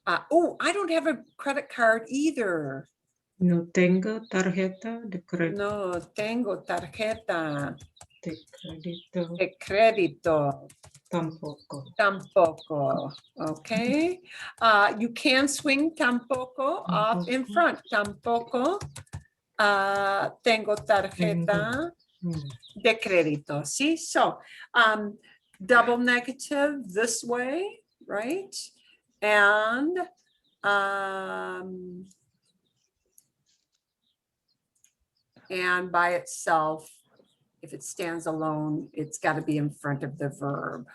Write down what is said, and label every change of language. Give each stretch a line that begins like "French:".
English: Oh, I don't have a credit card either.
Spanish: No tengo tarjeta de crédito. No tengo tarjeta De crédito. de crédito. Tampoco.
English: Tampoco. Okay. You can swing tampoco off in front.
Spanish: Tampoco tengo tarjeta de crédito.
English: See, so double negative this way, right? And by itself, if it stands alone, it's got to be in front of the verb.